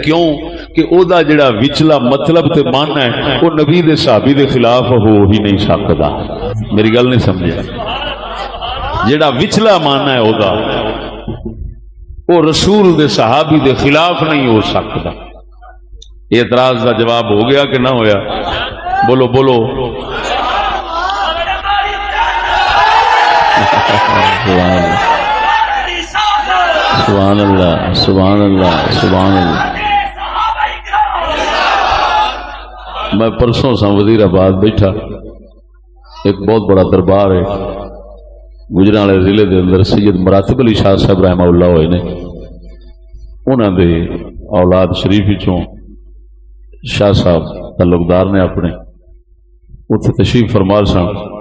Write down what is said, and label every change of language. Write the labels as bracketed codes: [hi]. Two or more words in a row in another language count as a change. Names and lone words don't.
[pa] کیونکہ اودا جہڑا وچلا مطلب تے من ہے او نبی دے صحابی دے خلاف ہو ہی نہیں سکدا. میری گل نہیں سمجھے? جہڑا وچلا من ہے اودا او رسول دے صحابی دے خلاف نہیں ہو سکتا. اعتراض کا جواب ہو گیا کہ نا ہویا? بولو بولو. [ar] سبحان الله سبحان الله سبحان الله. [pa] میں پرسوں سا وزیرآباد بیٹھا ایک بہت بڑا دربار ہے گوجرانوالے ضلعے کے اندر سید مراتب علی شاہ صاحب رحمۃ اللہ ہوئے نے انہاں دے اولاد شریف چوں شاہ صاحب تعلقدار نے اپنے اتھے تشریف فرما سن